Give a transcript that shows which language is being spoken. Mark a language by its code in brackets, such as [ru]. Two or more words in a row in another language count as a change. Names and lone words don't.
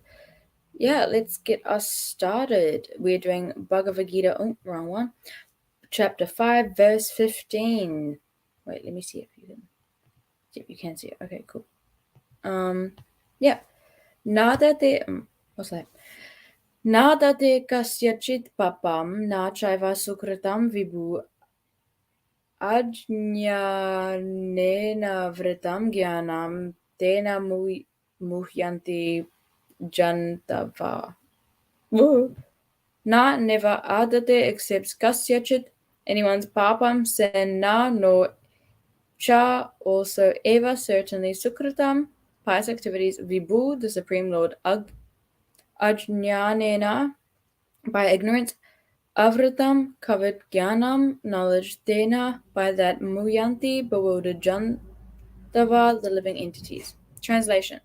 [en] Yeah, let's get us started. We're doing Bhagavad-gita, wrong one. Chapter 5, verse 15. Wait, let me see if you can see it. Okay, cool. Yeah. Nādatte, what's that? [sa] Nādatte kasyacit pāpaṁ, na caiva sukṛtaṁ vibhu ajñānenāvṛtaṁ jñānam, tena muhyanti jantavaḥ. [en] Na never ādatte accepts kasyacit, anyone's pāpam, sin na nor cha also eva, certainly sukṛtam, pious activities, vibhu, the Supreme Lord, ajñānena, by ignorance, āvṛtam, covered, jñānam, knowledge, tena, by that, muhyanti, bewildered, jantavaḥ, the living entities. Translation.